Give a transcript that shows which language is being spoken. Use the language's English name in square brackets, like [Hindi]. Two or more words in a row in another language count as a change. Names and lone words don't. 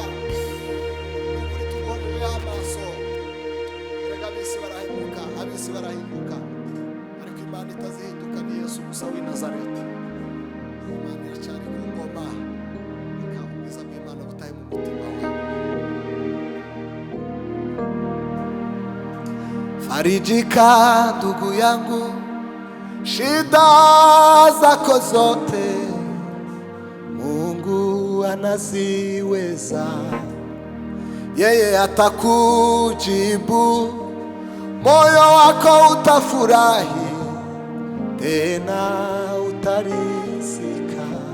[Kinyarwanda] Ukuri tugonje amaso erega abisi barahinduka, abisi barahinduka ariko Imana itazihinduka ni Yesu gusa w'i Nazareti. Imana iracyari ku ngoma ikabwiza bw'Imana butaye mu mutima wawe. [Swahili] Farijika ndugu yangu, shida zako zote Mungu anaziweza. Yeye atakujibu, moyo wako utafurahi tena utarizika.